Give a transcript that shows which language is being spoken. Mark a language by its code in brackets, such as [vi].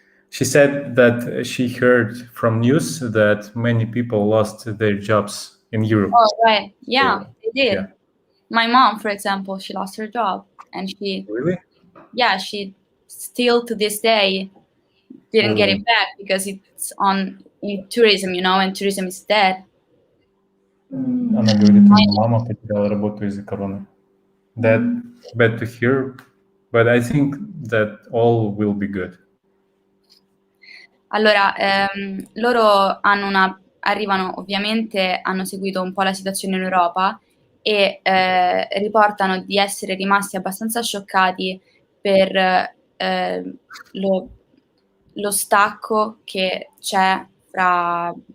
[en] She said that she heard from news that many people lost their jobs in Europe. Oh, right. Yeah, So, they did. yeah. My mom, for example, she lost her job, and Really? she still to this day didn't get it back because it's in tourism, and tourism is dead. [ru] Она говорит, у нее мама потеряла работу из-за короны. [en] That bad to hear, but I think that all will be good. [it] Allora, loro arrivano ovviamente, hanno seguito un po' la situazione in Europa e riportano di essere rimasti abbastanza scioccati per lo stacco che c'è fra